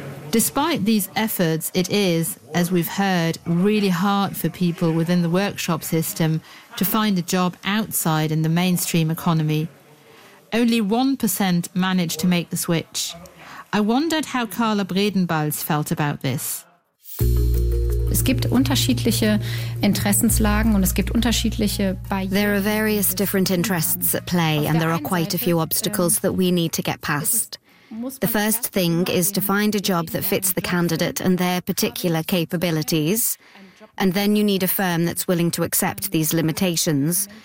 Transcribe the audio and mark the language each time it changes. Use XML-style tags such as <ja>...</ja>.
<en>Despite these efforts, it is, as we've heard, really hard for people within the workshop system to find a job outside in the mainstream economy. Only 1% managed to make the switch. I wondered how Carla Bredenbals felt about this.</en> <de>Es gibt unterschiedliche Interessenslagen und es gibt unterschiedliche.</de> <en>There are various different interests at play, and there are quite a few obstacles that we need to get past. The first thing is to find a job that fits the candidate and their particular capabilities. And then you need a firm that's willing to accept these limitations.</en>